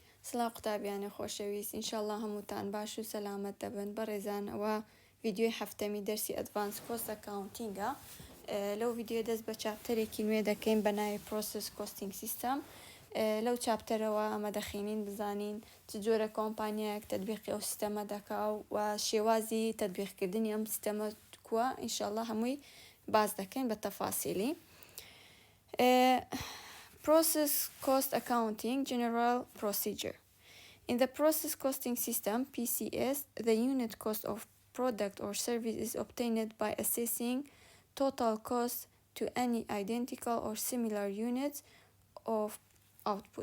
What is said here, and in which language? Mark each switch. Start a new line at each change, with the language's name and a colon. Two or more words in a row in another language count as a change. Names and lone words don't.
Central Kurdish: سڵاو قوتابیانی خۆشەویست ئینشاءالله هەمووتان باش و سەلامەت دەبن بەڕێزان ئەوە ڤیدیۆی هەفتەمی دەرسی
English: advanced cost accounting
Central Kurdish: لەو ڤیدیۆ دەست بە چاپتەرێکی نوێ دەکەین بە ناوی
English: process costing system
Central Kurdish: لەو چاپتەرەوە ئەمە دەخینین بزانین چ جۆرە کۆمپانیایەک تەطبیقی ئەو سیستەمە دەکا و شێوازی تەطبیقکردنی ئەم سیستەمە کووە ئینشاءالله هەمووی باز دەکەین بە تەفاسیلی.
English: Process Cost Accounting General Procedure. In the Process Costing System, PCS, the unit cost of product or service is obtained by assessing total cost to any identical or similar units of output.